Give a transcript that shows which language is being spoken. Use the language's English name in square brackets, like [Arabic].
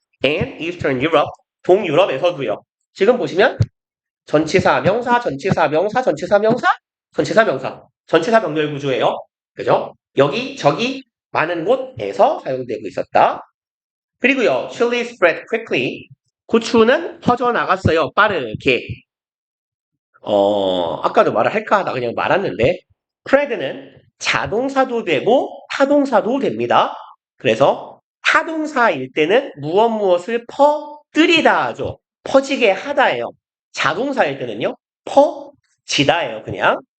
[English] and Eastern Europe, [Korean] 동유럽에서도요. 지금 보시면 전치사, 명사, 전치사, 명사, 전치사, 명사, 전치사, 명사, 전치사 병렬 구조예요. 그죠? 여기, 저기, 많은 곳에서 사용되고 있었다. 그리고요, [English] chili spread quickly. [Korean] 고추는 퍼져나갔어요. 빠르게. 아까도 말을 할까 하다 그냥 말았는데, spread는 자동사도 되고 타동사도 됩니다. 그래서 타동사일 때는 무엇을 퍼뜨리다 하죠. 퍼지게 하다예요. 자동사일 때는요, 퍼지다예요, 그냥.